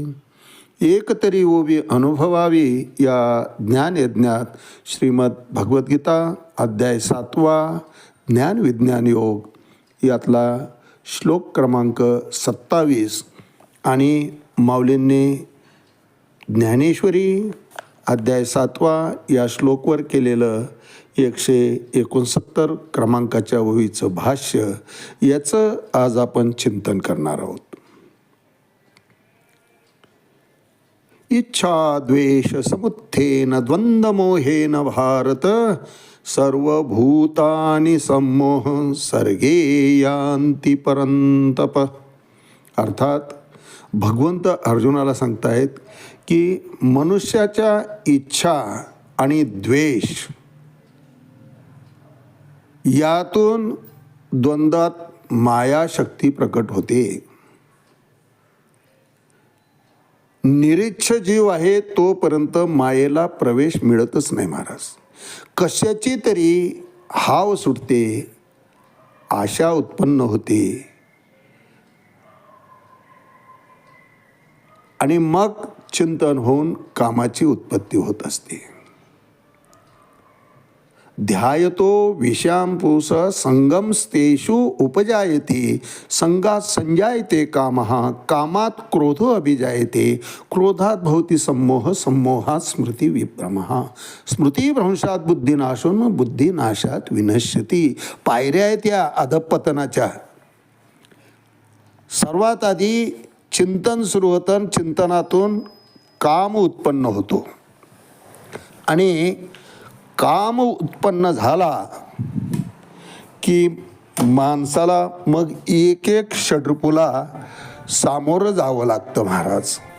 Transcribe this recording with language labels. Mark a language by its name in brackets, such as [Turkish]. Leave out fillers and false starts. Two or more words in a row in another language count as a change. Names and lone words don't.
[Marathi] एक तरी ओवी अनुभवावी या ज्ञानयज्ञात श्रीमद भगवद्गीता अध्याय 7 ज्ञान विज्ञान योग यातला श्लोक क्रमांक 27 आणि माऊलींनी ज्ञानेश्वरी अध्याय 7 या श्लोकवर केलेलं 169 क्रमांकाच्या ओवीचं भाष्य याचं आज आपण चिंतन करणार आहोत. [Sanskrit] इच्छा द्वेष समुत्थेन द्वंद्वमोहेन भारत, सर्वभूतानि सम्मोह सर्गे यान्ति परंतप. [Marathi] अर्थात भगवंत अर्जुनाला सांगतायत की मनुष्याच्या इच्छा आणि द्वेष यातून द्वंद्वात मायाशक्ती प्रकट होते. निरीच्छ जीव आहे तोपर्यंत मायेला प्रवेश मिळतच नाही महाराज. कशाची तरी हाव सुटते, आशा उत्पन्न होते आणि मग चिंतन होऊन कामाची उत्पत्ती होत असते. [Sanskrit] ध्यायतो विषयांपुष संगमस्तेषु उपजायते, संगात संजायते कामः, कामात क्रोधो अभिजायते, क्रोधात भवति सम्मोह, सम्मोहात स्मृती विभ्रमः, स्मृतीभ्रंशात बुद्धिनाशो, बुद्धिनाशात विनश्यती. [Marathi] पायऱ्या आहेत या अधपतनाच्या. सर्वात आधी चिंतन सुरू होतं, चिंतनातून काम उत्पन्न होतो आणि काम उत्पन्न झाला की माणसाला मग एक एक षड्रिपुला सामोरं जावं लागतं महाराज.